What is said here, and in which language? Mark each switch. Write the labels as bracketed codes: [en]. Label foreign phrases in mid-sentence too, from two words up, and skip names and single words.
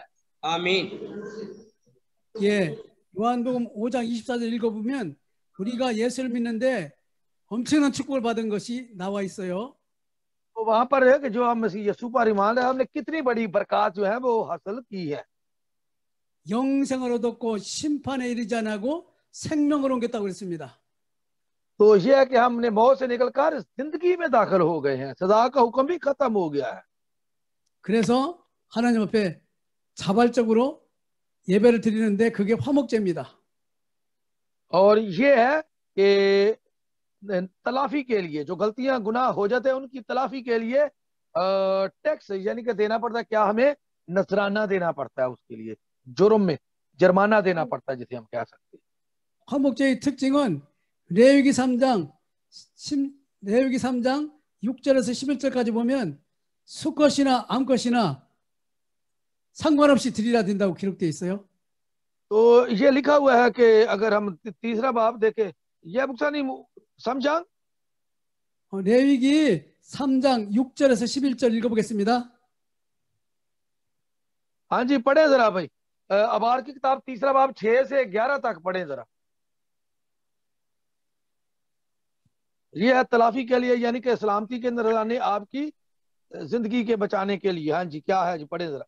[ur] آمین. [ko] 예, 요한복음 5장 24절 읽어보면 우리가 예수를 믿는데 엄청난 축복을 받은 것이 나와 있어요. [ur] تو وہاں پر ہے کہ جو ہم مسیح یسوع پر ایمان ہے، ہم نے کتنی بڑی برکت جو ہے وہ حاصل کی ہے. [ko] 영생을 얻었고 심판에 이르지 않고 생명을 옮겼다고 그랬습니다. [ur] تو یہ ہے کہ ہم نے موت سے نکل کر زندگی میں داخل ہو گئے ہیں، سزا کا حکم بھی ختم ہو گیا ہے. [ko] 그래서 하나님 앞에 자발적으로 예배를 드리는데 그게 화목제입니다. [ur] اور یہ ہے کہ تلافی کے لیے، جو غلطیاں گناہ ہو جاتے ہیں ان کی تلافی کے لیے ٹیکس یعنی کہ دینا پڑتا ہے. کیا ہمیں نذرانہ دینا پڑتا ہے، اس کے لیے جرم میں جرمانہ دینا پڑتا ہے، جسے ہم کہہ سکتے ہیں. [ko] 화목제의 특징은 레위기 3장 6절에서 11절까지 보면 수컷이나 암컷이나 상관없이 드리라 된다고 기록되어 있어요. [ur] تو یہ لکھا ہوا ہے کہ اگر ہم تیسرا باب دیکھیں، یہ بکسانی سمجھا [ko] 레위기 3장 6절에서 11절 읽어보겠습니다. [ur] ہاں جی، پڑھیں ذرا بھائی. احبار کی کتاب 3 باب 6 سے 11 تک پڑھیں ذرا. یہ ہے تلافی کے لیے، یعنی کہ سلامتی کے اندر لانے، آپ کی زندگی کے بچانے کے لیے. ہاں جی، کیا ہے جی، پڑھیں ذرا.